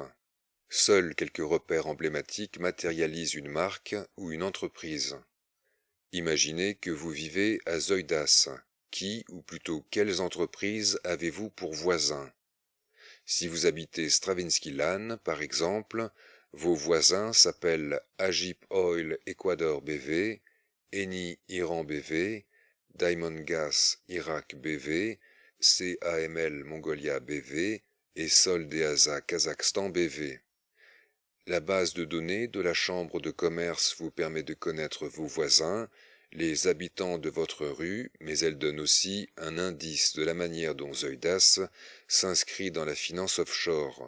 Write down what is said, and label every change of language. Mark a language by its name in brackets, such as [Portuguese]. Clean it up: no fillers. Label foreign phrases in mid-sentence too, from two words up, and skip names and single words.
[French] Seuls quelques repères emblématiques matérialisent une marque ou une entreprise. Imaginez que vous vivez à Zoïdas. Qui, ou plutôt quelles entreprises avez-vous pour voisins? Si vous habitez Stravinsky-Lan, par exemple, vos voisins s'appellent Agip Oil Ecuador BV, Eni Iran BV, Diamond Gas Irak BV, CAML Mongolia BV et Sol-Deasa Kazakhstan BV. La base de données de la Chambre de commerce vous permet de connaître vos voisins, les habitants de votre rue, mais elle donne aussi un indice de la manière dont Zoïdas s'inscrit dans la finance offshore.